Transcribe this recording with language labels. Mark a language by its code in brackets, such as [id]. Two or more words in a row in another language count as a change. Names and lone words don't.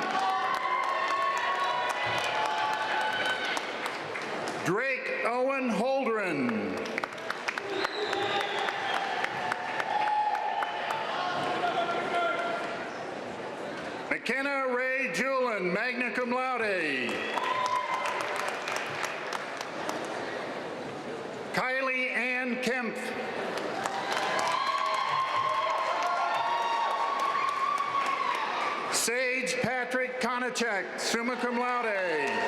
[en] Drake Owen Holdren. McKenna Ray Julin, [la] magna cum laude. [en] Kylie Ann Kempf. Sage Patrick Konachek, [la] summa cum laude.